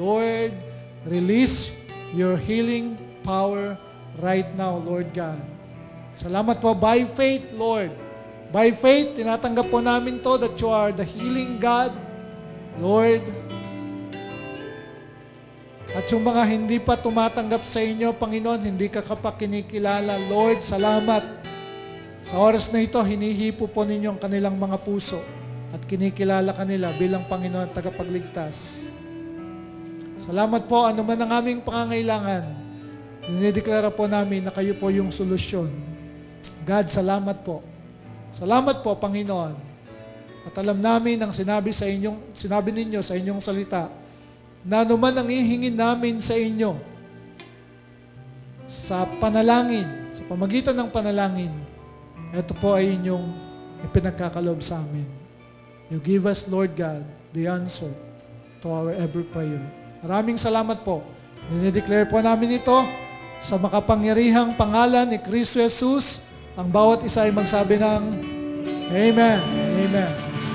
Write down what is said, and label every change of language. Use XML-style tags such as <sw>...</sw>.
<en>Lord, release your healing power right now, Lord God.</en> <tl>Salamat po,</tl> <en>by faith, Lord. By faith,</en> <tl>tinatanggap po namin</tl> <en>to that you are the healing God, Lord.</en> <tl>At yung mga hindi pa tumatanggap sa inyo, Panginoon, hindi ka pa kinikilala, Lord, salamat. Sa oras na ito, hinihipo po ninyo ang kanilang mga puso at kinikilala kanila bilang Panginoon at tagapagligtas. Salamat po, ano man ang aming pangangailangan, dinideklara po namin na kayo po yung solusyon. God, salamat po. Salamat po, Panginoon. At alam namin ang sinabi ninyo sa inyong salita na anuman ang ihingin namin sa inyo, sa panalangin, sa pamagitan ng panalangin, ito po ay inyong ipinagkakalob sa amin.</tl> <en>You give us, Lord God, the answer to our every prayer.</en> <tl>Maraming salamat po. Dinideclare po namin ito sa makapangyarihang pangalan ni Kristo Jesus. Ang bawat isa ay magsabi ng Amen. Amen.</tl>